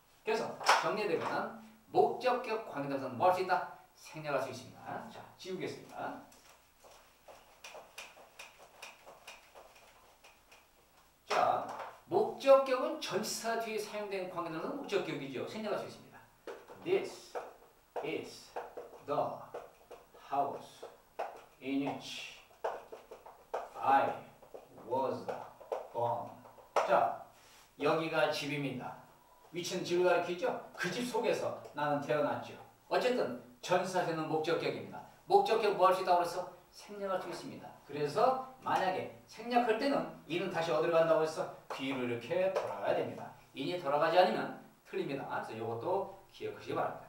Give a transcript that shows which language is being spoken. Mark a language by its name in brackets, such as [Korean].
[Korean] 그래서 정리되면 목적격 관계대명사는 뭐 할 수 있다? 생략할 수 있습니다. 자, 지우겠습니다. 자, 목적격은 전치사 뒤에 사용된 관계대명사는 목적격이죠. 생략할 수 있습니다. [English] This is the house in which I was born. [Korean] 자, 여기가 집입니다. 위치는 집을 가리키죠. 그 집 속에서 나는 태어났죠. 어쨌든 전치사에는 목적격입니다. 목적격 뭐 할 수 있다고 그래서 생략할 수 있습니다. 그래서 만약에 생략할 때는 이는 다시 어디로 간다고 해서 뒤로 이렇게 돌아가야 됩니다. 인이 돌아가지 않으면 틀립니다. 그래서 이것도 기억하시기 바랍니다.